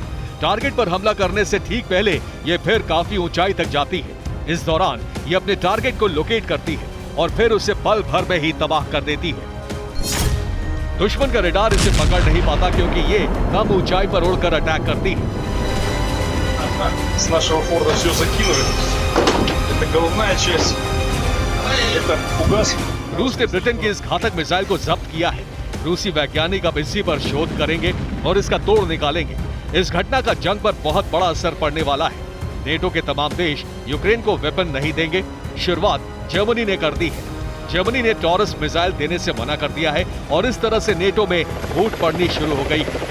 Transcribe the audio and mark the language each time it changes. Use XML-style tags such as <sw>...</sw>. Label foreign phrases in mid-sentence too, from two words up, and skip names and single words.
<hi>टारगेट पर हमला करने से ठीक पहले ये फिर काफी ऊंचाई तक जाती है। इस दौरान ये अपने टारगेट को लोकेट करती है और फिर उसे पल भर में ही तबाह कर देती है। दुश्मन का रडार इसे पकड़ नहीं पाता क्योंकि ये कम ऊंचाई पर उड़कर अटैक करती है।</hi> <ru>С нашего форта все закинули. Это головная часть. Это фугас.</ru> <hi>रूस ने ब्रिटेन की इस घातक मिसाइल को जब्त किया है। रूसी वैज्ञानिक अब इसी पर शोध करेंगे और इसका तोड़ निकालेंगे। इस घटना का जंग पर बहुत बड़ा असर पड़ने वाला है। नेटो के तमाम देश यूक्रेन को वेपन नहीं देंगे। शुरुआत जर्मनी ने कर दी है। जर्मनी ne टॉरस मिसाइल देने से मना कर दिया है और इस तरह से नेटो में फूट पड़नी शुरू हो गई है।</hi>